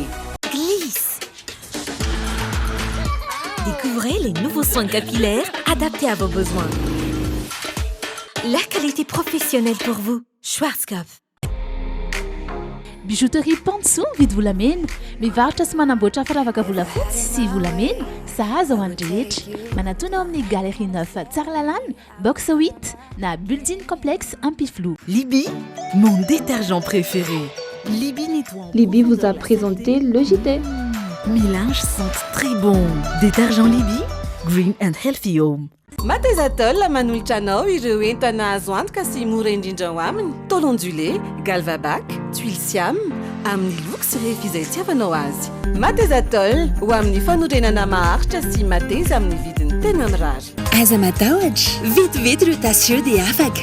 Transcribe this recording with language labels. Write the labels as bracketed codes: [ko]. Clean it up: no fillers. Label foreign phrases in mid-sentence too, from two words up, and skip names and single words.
[fr] Glisse. Découvrez les nouveaux soins capillaires adaptés à vos besoins. La qualité professionnelle pour vous. Schwarzkopf. [mg] Bijouterie Pantsoa mividy volamena, mivarotra sy manamboatra firavaka volafotsy sy volamena, sahaza ho an'ny rehetra. Manatona ao amin'ny Galerie 9 Tsaralalana, box 8 na building complexe Ampiflou. [fr] Libby, mon détergent préféré. Libby nettoie. Libby vous a présenté le JT. Mes linges sentent très bon. Détergent Libby, [en] green and healthy home. [mg] Matezatol manolotra anao ireo entana azo antoka sy mora indrindra ho aminy. [fr] Tôle ondulé, galvabac, tuile siam, [mg] amin'ny loko sy rehefa izay tiavanao azy. Matezatol ho amin'ny fanorenana maharitra sy mateza amin'ny vidiny tena mirary. Aza matahotra, vetivety ireo tasio dia afaka.